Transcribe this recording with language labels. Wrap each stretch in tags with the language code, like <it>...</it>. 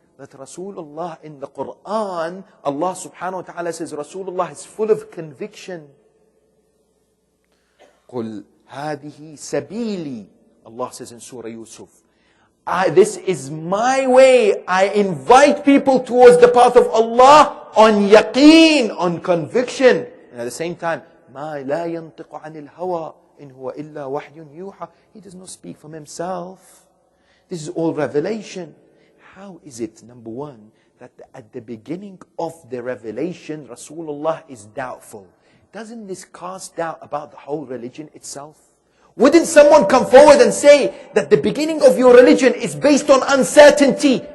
<en>That Rasulullah in the Quran, Allah subhanahu wa ta'ala says Rasulullah is full of conviction.</en> <ar>قُلْ هَذِهِ سَبِيلِي,</ar> <en>Allah says in Surah Yusuf. This is my way. I invite people towards the path of Allah on yaqeen, on conviction. And at the same time,</en> <ar>مَا لَا يَنْطِقُ عَنِ الْهَوَىٰ إِنْ هُوَ إِلَّا وَحْيٌ يُوحَىٰ.</ar> <en>He does not speak from himself. This is all revelation. How is it, number one, that at the beginning of the revelation, Rasulullah is doubtful? Doesn't this cast doubt about the whole religion itself? Wouldn't someone come forward and say that the beginning of your religion is based on uncertainty?</en>